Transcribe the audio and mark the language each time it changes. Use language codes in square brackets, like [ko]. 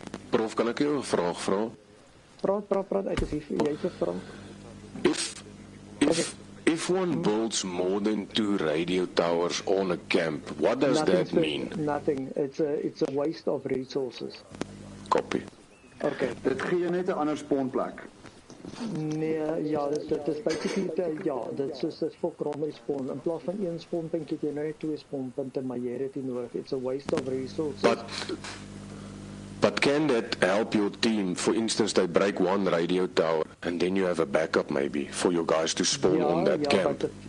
[af] Prof, kan ek jou 'n vraag vra? Praat, ek is hier, jy het 'n vraag. [en] If one builds more than 2 radio towers on a camp, what does that mean? Nothing. It's a waste of resources. Copy. Okay. [af] Dit gee jou net 'n ander spawnplek. Nee, ja, dit is basically dit is vir primary spawn. In plaas van 1 spawnpunt het jy nou net 2 spawnpunte, maar jy het dit nodig. [en] It's a waste of resources. But can that help your team? For instance, they break 1 radio tower, and then you have a backup maybe for your guys to spawn on that camp.